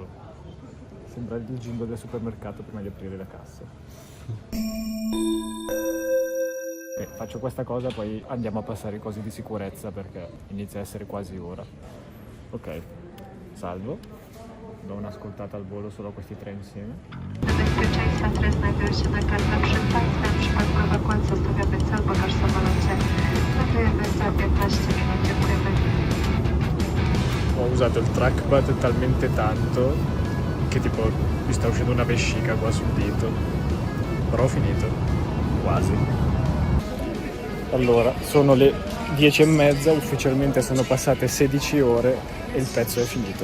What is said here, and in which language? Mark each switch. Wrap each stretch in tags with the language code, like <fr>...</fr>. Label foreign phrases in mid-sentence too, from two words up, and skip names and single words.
<it>Sembra il jingle del supermercato prima di aprire la cassa. Ok, faccio questa cosa, poi andiamo a passare i cosi di sicurezza perché inizia a essere quasi ora. Ok, salvo. Do un'ascoltata al volo solo a questi tre insieme.</it> <pl>Bezpieczeństwa teraz znajduje się na kartach przed Państwem. W przypadku ewakuacji zostawiamy cały bagaż w samolocie. Latujemy za 15 minut. Dziękujemy.</pl> <it>Ho usato il trackpad talmente tanto che tipo mi sta uscendo una vescica qua sul dito. Però ho finito. Quasi. Allora, sono le 10:30, ufficialmente sono passate 16 ore e il pezzo è finito.</it>